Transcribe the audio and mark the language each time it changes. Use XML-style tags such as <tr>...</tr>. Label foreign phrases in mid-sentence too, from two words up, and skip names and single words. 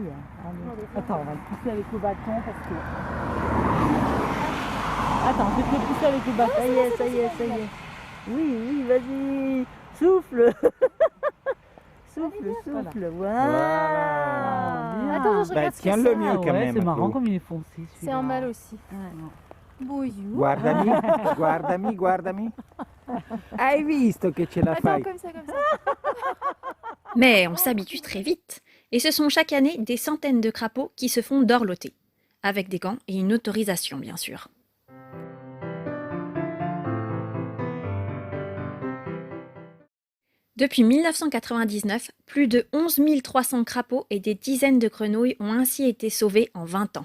<fr>Attends, on va le pousser avec le bâton parce que... Attends, je vais te le pousser avec le bâton. Ça y est, ça y est, ça y est. Oui, vas-y. Souffle. Souffle. Voilà. Attends, je Bah, regarde ce que tiens-le c'est. mieux quand même. C'est marrant tu. comme il est foncé. C'est en mal aussi. Bonjour.</fr> <it>Guardami, guardami, guardami. Hai visto che ce la</it> <fr>Attends,</fr> <it>fai?</it> <fr>comme ça, comme ça. Mais on s'habitue très vite, et ce sont chaque année des centaines de crapauds qui se font dorloter, avec des gants et une autorisation bien sûr. Depuis 1999, plus de 11 300 crapauds et des dizaines de grenouilles ont ainsi été sauvés en 20 ans.</fr>